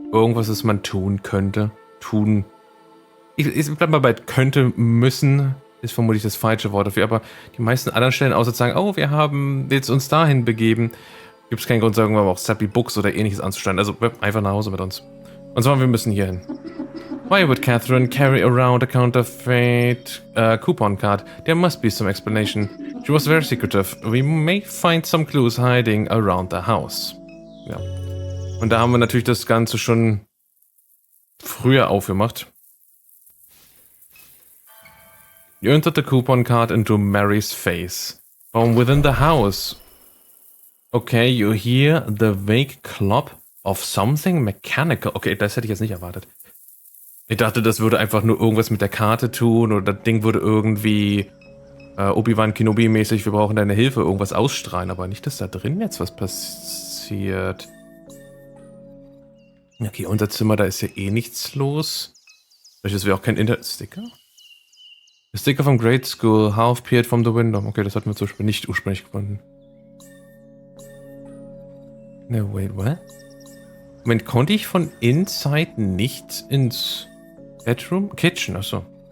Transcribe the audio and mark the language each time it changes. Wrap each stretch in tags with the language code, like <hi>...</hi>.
<de>Irgendwas, das man tun könnte. Ich bleib mal bei könnte, müssen, ist vermutlich das falsche Wort dafür, aber die meisten anderen Stellen, außer zu sagen, oh, wir haben jetzt uns dahin begeben, gibt es keinen Grund, sagen wir mal auch Sappy Books oder ähnliches anzustellen. Also einfach nach Hause mit uns. Und zwar, wir müssen hier hin.</de> <en>Why would Catherine carry around a counterfeit coupon card? There must be some explanation. She was very secretive. We may find some clues hiding around the house.</en> <de>Ja. Und da haben wir natürlich das Ganze schon früher aufgemacht.</de> <en>You entered the coupon card into Mary's face. From within the house. Okay, you hear the vague clop of something mechanical.</en> <de>Okay, das hätte ich jetzt nicht erwartet. Ich dachte, das würde einfach nur irgendwas mit der Karte tun oder das Ding würde irgendwie Obi-Wan Kenobi-mäßig, wir brauchen deine Hilfe, irgendwas ausstrahlen, aber nicht, dass da drin jetzt was passiert. Okay, unser Zimmer, da ist ja eh nichts los. Vielleicht wäre auch kein Internet-Sticker?</de> <en>The sticker from grade school, half peered from the window.</en> <de>Okay, das hatten wir zum Beispiel nicht ursprünglich gefunden.</de> <en>No, wait, what?</en> <de>Moment, konnte ich von inside nicht ins Bedroom? Kitchen, achso.</de>